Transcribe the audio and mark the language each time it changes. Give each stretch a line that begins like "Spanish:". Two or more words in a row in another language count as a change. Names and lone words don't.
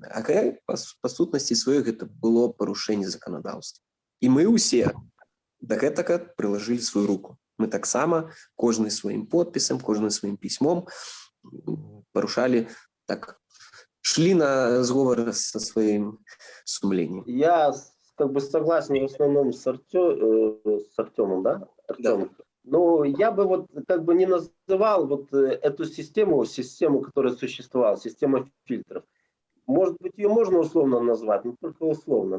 Belarusian: А па сутнасці сваёй гэта было парушэнне заканадаўства. І мы ўсе да гэтага прылажылі сваю руку. Мы таксама кожны сваім подпісам, кожны сваім пісьмом парушалі, так, шлі на зговор со сваім сумленнем.
Russian: Я как бы согласен в основном с Артемом, да? Артем. Да. Но я бы вот как бы не называл вот эту систему, которая существовала, система фильтров. Может быть, ее можно условно назвать, но только условно.